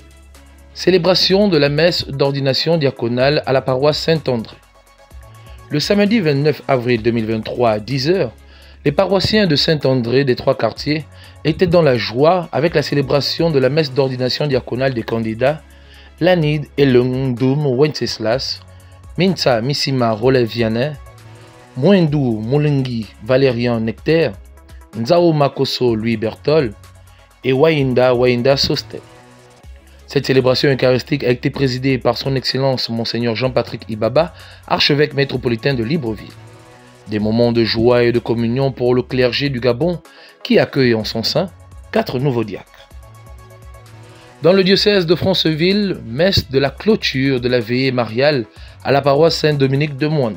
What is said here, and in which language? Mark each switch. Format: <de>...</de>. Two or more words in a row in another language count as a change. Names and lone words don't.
<fr>Célébration de la messe d'ordination diaconale à la paroisse Saint-André. Le samedi 29 avril 2023 à 10 h, les paroissiens de Saint-André des trois quartiers étaient dans la joie avec la célébration de la messe d'ordination diaconale des candidats Lanid Elungdum Wenceslas, Minsa Missima Roleviane, Mwendou Moulengi Valérian Nectaire, Nzao Makoso Louis Bertol et Wainda Sostet. Cette célébration eucharistique a été présidée par son Excellence Monseigneur Jean-Patrick Ibaba, archevêque métropolitain de Libreville. Des moments de joie et de communion pour le clergé du Gabon qui accueille en son sein 4 nouveaux diacres. Dans le diocèse de Franceville, messe de la clôture de la veillée mariale à la paroisse Saint-Dominique de Mwanda.</fr>